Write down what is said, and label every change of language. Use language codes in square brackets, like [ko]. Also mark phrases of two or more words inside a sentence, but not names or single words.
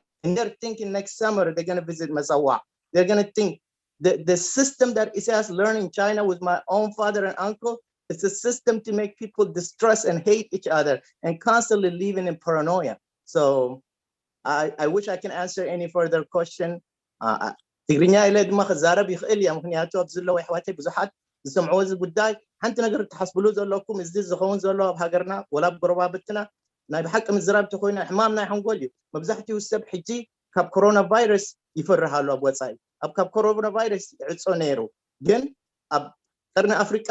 [en] And they're thinking next summer they're going to visit Masawa. They're going to think the system that Isaiah's learned in China with my own father and uncle, it's a system to make people distrust and hate each other and constantly living in paranoia. So I wish I can answer any further question. [ti] ትግርኛ ኢለ ድማ ክዛረብ ይኽእል እያ ምክንያቱ ኣብ ዘለዉ ኣሕዋተይ ብዙሓት ዝሰምዕዎ እዚ ጉዳይ ሓንቲ ነገር ትሓስብሉ ዘለኩም እዚ ዝኸውን ዘሎ ኣብ ሃገርና ወላ ኣብ ጎረባብትና ናይ ብሓቂ ምዝራብ ተኮይና ሕማም ናይ ሓንጎል እዩ መብዛሕትኡ ሰብ ሕጂ ካብ ኮሮና ቫይረስ ይፈርሃሉ ኣብ ወፃኢ ኣብ ካብ ኮሮና ቫይረስ ይዕፆ ነይሩ ግን ኣብ ቀርኒ ኣፍሪቃ